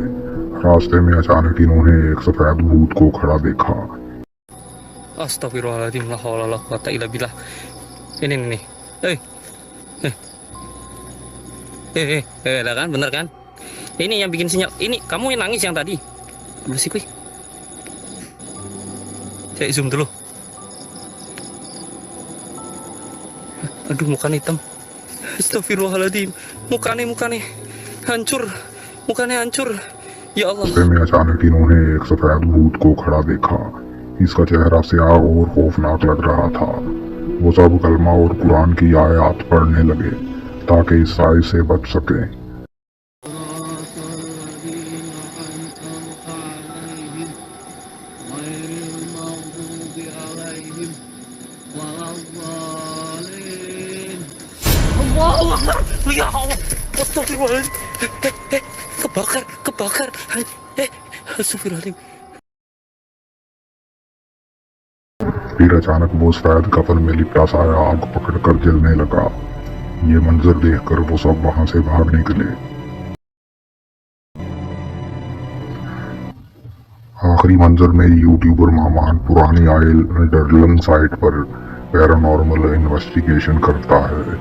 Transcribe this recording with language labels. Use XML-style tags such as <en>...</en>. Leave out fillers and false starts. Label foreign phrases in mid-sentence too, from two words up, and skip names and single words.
<hi>रास्ते में अचानक इन्होंने एक सफेद भूत को खड़ा देखा।</hi> <ar>أستغفر الله العظيم، لا حول ولا قوة إلا بالله.</ar> <id>Ini. Ada kan, bener kan? Ini yang bikin sinyal. Ini kamu yang nangis yang tadi. Bersih, Kuy. Saya zoom dulu. Aduh, mukanya hitam.</id> <ar>Astagfirullahaladzim.</ar> <id>Mukanya hancur. Mukanya hancur.</id> <ar>يا الله.</ar> <hi>में अचानक इन्होंने एक सफेद भूत को खड़ा देखा। इसका चेहरा स्याह और खौफनाक लग रहा था। वो सब कलमा और कुरान की आयत पढ़ने लगे ताकि इस साए से बच सके।</hi> <ar>الله أكبر. يا الله. Astagfirullahaladzim.</ar> <id>Kebakar.</id> <ar>Astagfirullahaladzim.</ar> <hi>फिर अचानक वो सफेद कफन में लिपटा साया आग पकड़कर जलने लगा। ये मंजर देखकर वो सब वहां से भाग निकले। आखिरी मंजर में यूट्यूबर मामान पुरानी आयल डरलन साइट पर</hi> <en>paranormal investigation</en> <hi>करता है।</hi>